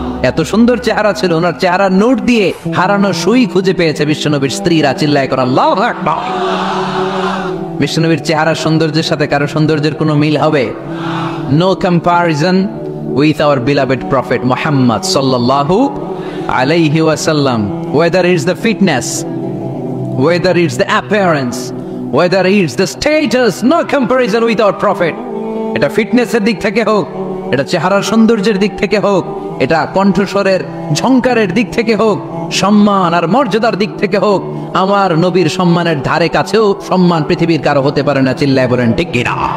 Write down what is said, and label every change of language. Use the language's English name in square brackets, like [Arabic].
[Bangla] এত সুন্দর চেহারা ছিল ওনার, চেহারার নূর দিয়ে হারানো সুই খুঁজে পেয়েছে বিশ্বনবীর স্ত্রীরা। চিল্লায় কর আল্লাহু আকবার। বিশ্বনবীর চেহারার সৌন্দর্যের সাথে কারো সৌন্দর্যের কোনো মিল হবে? [English] No comparison with our beloved prophet Muhammad sallallahu alayhi wasallam. Whether it's the fitness, whether it's the appearance, whether it's the status, no comparison with our prophet. [Bangla] এটা ফিটনেসের দিক থেকে হোক, এটা চেহারার সৌন্দর্যের দিক থেকে হোক, এটা কণ্ঠস্বরের ঝংকারের দিক থেকে হোক, সম্মান আর মর্যাদার দিক থেকে হোক, আমার নবীর সম্মানের ধারে কাছেও সম্মান পৃথিবীর কারো হতে পারে না। চিল্লায় বলেন ঠিক কিনা?